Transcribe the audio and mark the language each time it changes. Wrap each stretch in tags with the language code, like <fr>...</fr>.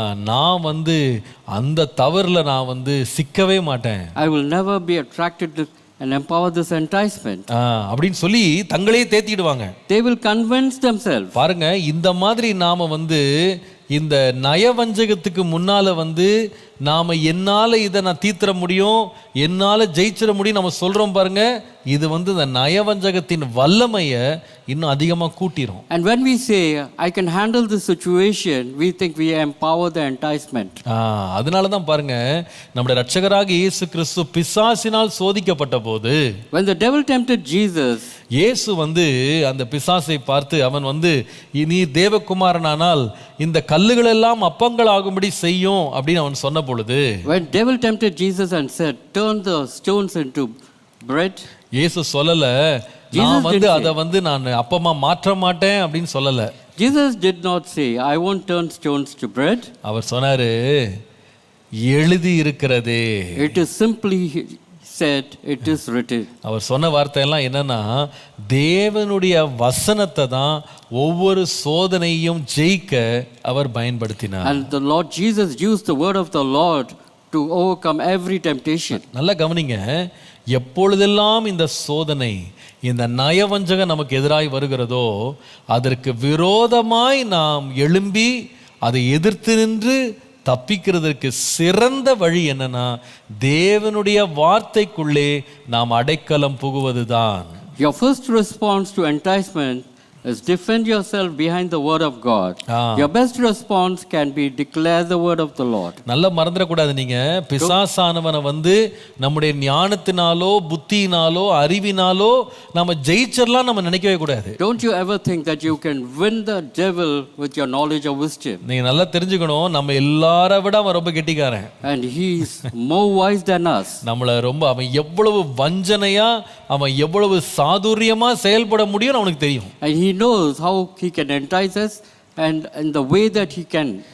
<ta>நான் வந்து அந்த தவறுல நான் வந்து சிக்கவே மாட்டேன்.</ta> <en>I will never be attracted to and empower this enticement.</en> <ta>அப்படின்னு சொல்லி தங்களே தேத்திடுவாங்க.</ta> <en>They will convince themselves.</en> <ta>பாருங்க, இந்த மாதிரி நாம வந்து இந்த நயவஞ்சகத்துக்கு முன்னால வந்து நாம என்னால இதை நான் தீர்த்திட முடியும், என்னால ஜெயிச்சிட முடியும் நம்ம சொல்றோம் பாருங்க, இது வந்து இந்த நயவஞ்சகத்தின் வல்லமையை இன்னும் அதிகமாக கூட்டிரும்.</ta> <en>And when we say I can handle this situation, we think we empower the enticement.</en> <ta>அதனால தான் பாருங்க, நம்முடைய இரட்சகராக இயேசு கிறிஸ்து பிசாசினால் சோதிக்கப்பட்ட போது,</ta> <en>when the devil tempted Jesus,</en> <ta>இயேசு வந்து அந்த பிசாசை பார்த்து அவன் வந்து நீ தேவகுமாரனானால் இந்த கல்லுகள் எல்லாம் அப்பங்கள் ஆகும்படி செய்யும் அப்படின்னு அவன் சொன்ன பொழுது,</ta> <en>when devil tempted Jesus and said turn the stones into bread,</en> <ta>இயேசு சொல்லல நான் வந்து அதை வந்து நான் அப்பமா மாற்ற மாட்டேன் அப்படின்னு சொல்லல.</ta> <en>Jesus did not say I won't turn stones to bread.</en> <ta>அவர் சொன்னாரு எழுதி இருக்கிறதே.</ta> <en>It is simply said it is written.</en> <ta>அவர் சொன்ன வார்த்தையெல்லாம் என்னன்னா, தேவனுடைய வசனத்தை தான் ஒவ்வொரு சோதனையும் ஜெயிக்க அவர் பயன்படுத்தினார்.</ta> <en>And the Lord Jesus used the word of the Lord to overcome every temptation.</en> <ta>நல்லா கவனிங்க, எப்பொழுதெல்லாம் இந்த சோதனை, இந்த நயவஞ்சகம் நமக்கு எதிராய் வருகிறதோ அதற்கு விரோதமாய் நாம் எழும்பி அதை எதிர்த்து நின்று தப்பிக்கிறதுக்கு சிறந்த வழி என்னன்னா, தேவனுடைய வார்த்தைக்குள்ளே நாம் அடைக்கலம் புகுவதுதான்.</ta> <en>Your first response to enticement is defend yourself behind the word of God. Your best response can be declare the word of the Lord.</en> <ta>நல்லா மறந்துடக்கூடாது, நீங்க பிசாசானவனை வந்து நம்முடைய ஞானத்தினாலோ புத்தியினாலோ அறிவினாலோ நம்ம ஜெயிச்சிடலாம் நம்ம நினைக்கவே கூடாது.</ta> <en>Don't you ever think that you can win the devil with your knowledge of wisdom.</en> <ta>நீங்க நல்லா தெரிஞ்சுக்கணும், நம்ம எல்லாரை விட அவன் ரொம்ப கெட்டிக்காரன்.</ta> <en>And he is more wise than us.</en> <ta>நம்மள ரொம்ப அவன் எவ்வளவு வஞ்சனையா, அவன் எவ்வளவு சாதுரியமா செயல்பட முடியும்னு அவனுக்கு தெரியும்.</ta> <en>And he knows how he can entice us and in the way that he can.</en>